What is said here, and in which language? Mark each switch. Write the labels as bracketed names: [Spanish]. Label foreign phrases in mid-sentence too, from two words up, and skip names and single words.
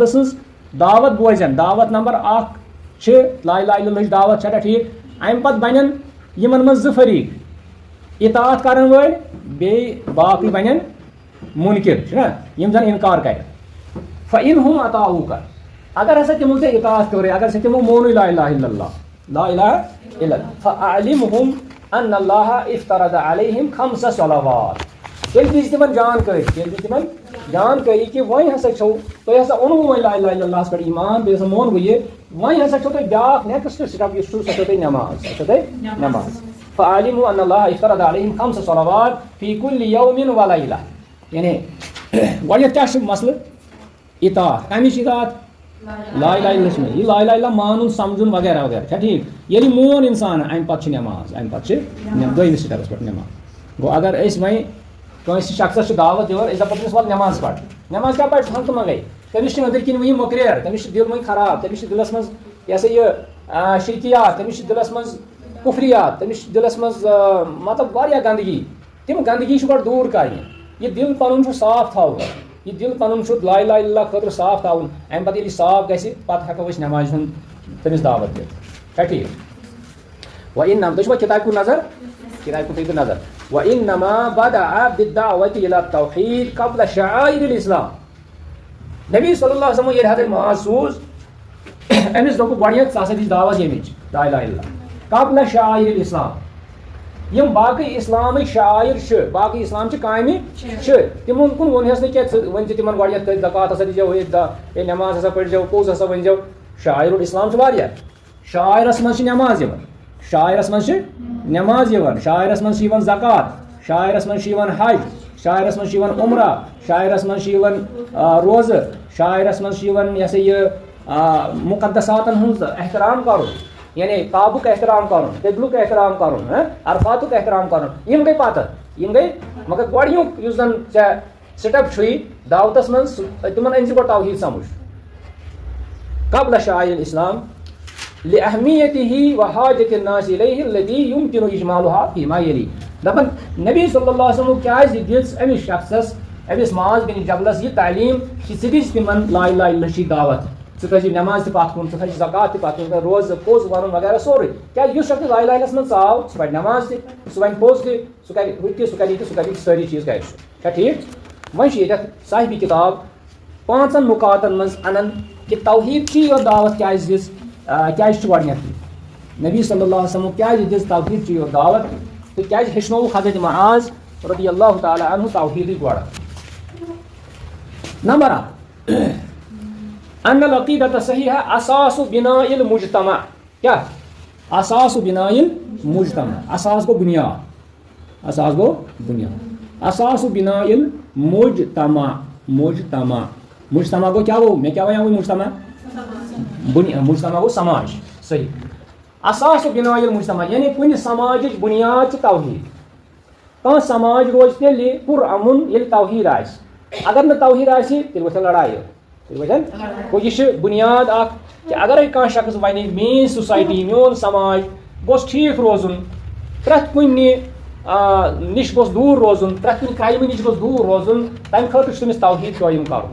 [Kashmiri] سٕنٛز دعوت بوزن دعوت نمبر 1 چھِ [Arabic] لا الہ الا اللہٕچ [Kashmiri] دعوت چھےٚ ٹھیٖک امہِ پتہٕ بنن یِمن منٛز 2 فریٖق اطاعت کرن وٲلۍ بیٚیہِ باقٕے بنن مُنکر چھُنہ یِم زن انکار کرِ [Arabic] فإنہم اطاعوک [Kashmiri] اگر ہسا تمو ژےٚ اطاعت کٔرٕے اگر ہسا تمو مونُے [Arabic] لا الہ الا اللہ لا الہ الا اللہ فأعلمہم ان اللہ افترض علیہم 5 صلوات [Kashmiri] تیٚلہِ دِژ تِمن جانکٲری کہ وۄنۍ ہسا چھو تۄہہِ ہسا اوٚنوُ وۄنۍ [Arabic] لا الہ الا اللہس [Kashmiri] پٮ۪ٹھ ایمان بیٚیہِ ہسا مونوُ یہِ وۄنۍ ہسا چھو تۄہہِ بیٛاکھ [English] next step [Kashmiri] یُس چھُ سۄ چھو تۄہہِ نٮ۪ماز [Arabic] فعلموا ان اللہ افترض علیہم 5 صلوات فی کل یوم و لیلہ [Kashmiri] یعنی گۄڈنیٚتھ کیٛاہ چھُ مسلہٕ اطاعت کمِچ اطاعت [Arabic] لا الہ الا اللہ [Kashmiri] یہ [Arabic] لا الہ الا [Kashmiri] مانُن سمجھُن وغیرہ وغیرہ چھا ٹھیٖک ییٚلہِ مون انسان امہِ پتہٕ چھِ نٮ۪ماز امہِ پتہٕ چھِ دوٚیمِس سٹیپس پٮ۪ٹھ نٮ۪ماز گوٚو اگر أسۍ وۄنۍ کٲنٛسہِ شخصس چھِ دعوت دِوان أسۍ دپو تٔمِس وَل نٮ۪ماز پَر نٮ۪ماز کیٛاہ پَرِ ہنٛگتہٕ منٛگے تٔمِس چھِ أنٛدٕرۍ کِنۍ وٕنہِ مۄکریر تٔمِس چھِ دِل وٕنہِ خراب تٔمِس چھِ دِلس منٛز یہِ ہسا یہِ شرکیات تٔمِس چھِ دِلس منٛز کُفریات تٔمِس چھِ دِلس منٛز مطلب واریاہ گنٛدگی تِم گنٛدگی چھِ گۄڈٕ دوٗر کرنہِ یہِ دِل پنُن چھُ صاف تھاوُن یہِ دِل پنُن چھُ [Arabic] لا الہ الا اللہ [Kashmiri] خٲطرٕ صاف تھاوُن امہِ پتہٕ ییٚلہِ یہِ صاف گژھِ پتہٕ ہٮ۪کو أسۍ نٮ۪مازِ ہُنٛد تٔمِس دعوت دِتھ چھا ٹھیٖک وۄنۍ تُہۍ چھُوا کِتابہِ کُن نظر کِتابہِ کُن تھٲیِو نظر [Arabic] وَإِنَّمَا بَدَعَ بِالدَّعْوَةِ إِلَى التَّوْحِيدِ قَبْلَ شَعَائِرِ الْإِسْلَامِ. [Kashmiri] نبی [Arabic] صلی اللہ علیہ وسلم [Kashmiri] یہ حضرت معاذ سوز امس دوٚپ گۄڈنیٚتھ ژٕ ہسا دِس دعوت ییٚمِچ [Arabic] لا اِلہَ اِلَّا اللہ قبل شعائر الاسلام. [Kashmiri] یم باقی اسلامٕکۍ شاعر چھِ باقی اسلام چہِ کامہِ چھِ تِمن کُن ووٚنہَس نہٕ کینٛہہ ژٕ ؤنۍ زِ تِمن گۄڈنیٚتھ کٔرۍ زکات ہسا دیٖزیو ہے نٮ۪ماز ہسا پٔرۍزیو پوٚز ہسا ؤنۍزیو. [Arabic] شاعر الاسلام [Kashmiri] چھِ واریاہ. شاعرس منٛز چھِ نٮ۪ماز یِوان, شاعرس منٛز چھِ نٮ۪ماز یِوان, شاعرس منٛز چھِ یِوان زکات, شاعرس منٛز چھِ یِوان حج, شاعرس منٛز چھِ یِوان عمرہ, شاعرس منٛز چھِ یِوان روزٕ, شاعرس منٛز چھِ یِوان یہِ ہسا یہِ مُقدساتن ہُنٛد احترام کرُن, یعنی کعبُک احترام کرُن, قبلُک احترام کرُن, عرفاتُک احترام کرُن. یِم گٔے پتہٕ یِم گٔے مگر گۄڈنیُک یُس زن ژےٚ سٹیپ چھُے دعوتس منٛز تِمن أنۍ زِ گۄڈٕ توحیٖد سمجھ. [Arabic] قبل شعائر الاسلام لأہمیتہ وحاجت الناس الیہ الذی یمکن اجمالها فیما یلی. [Kashmiri] دپان نبی [Arabic] صلی اللہ علیہ وسلم [Kashmiri] کیازِ دِژ أمِس شخصس أمِس معاذ بن جبلس یہ تعلیٖم کہ ژٕ دِس تِمن [Arabic] لا اِلہَ اِلَّا اللہ [Kashmiri] چی دعوت, ژٕ تھٲیزِ نٮ۪ماز تہِ پتھ کُن, ژٕ تھٲیزِ زکات تہِ پتھ کُن, روزٕ پوٚز ونُن وغیرہ سورُے. کیازِ یُس شخص [Arabic] لا اِلہَ اِلَّا اللہس [Kashmiri] منٛز ژاو سُہ پرِ نٮ۪ماز تہِ, سُہ وَنہِ پوٚز تہِ, سُہ کرِ ہُہ تہِ, سُہ کرِ یہِ تہِ, سُہ کرِ سٲری چیٖز کرِ سُہ. چھا ٹھیٖک؟ وۄنۍ چھُ ییٚتٮ۪تھ صاحبِ کِتاب 5 نُقاتن منٛز انان کہ توحیٖد چی یوت دعوت کیازِ دِژ, کیازِ چھُ گۄڈنیٚتھٕے نبی [Arabic] صلی اللہ علیہ وسلم [Kashmiri] کیازِ دِژ توحیٖد چی یوت دعوت تہٕ کیازِ ہیٚچھنووُکھ حضرت معاذ [Arabic] رضی اللہ تعالیٰ عنہ [Kashmiri] توحیٖدٕے گۄڈٕ. [Arabic] نمبر 1 ان العقیدۃ الصحیحہ اساس بناء المجتمع. کیا اساس بناء المجتمع؟ [Kashmiri] اساس گو بنیاد, اساس گو بنیاد, [Arabic] اساس بناء المجتمع. [Kashmiri] مجتمع مجتمع گو کیا گو, میں کیا وَنیٛاو مجتمع مجتمع گو سماج. صحیح. [Arabic] اساس بناء المجتمع [Kashmiri] یعنی کُنہِ سماجٕچ بُنیاد چھِ توحیٖد. کانٛہہ سماج روزِ تیٚلہِ پُر امُن ییٚلہِ توحیٖد آسہِ. اگر نہٕ توحیٖد آسہِ تیٚلہِ ؤتھن لڑایہِ, تیٚلہِ ؤتھن. گوٚو یہِ چھِ بُنیاد اکھ کہِ اگرے کانٛہہ شخص وَنہِ میٲنۍ سوسایٹی میون سماج گوٚژھ ٹھیٖک روزُن, پرٛٮ۪تھ کُنہِ نِش گوٚژھ دوٗر روزُن, پرٛٮ۪تھ کُنہِ کرٛایمہٕ نِش گوٚژھ دوٗر روزُن, تَمہِ خٲطرٕ چھُ تٔمِس توحیٖد قٲیِم کرُن.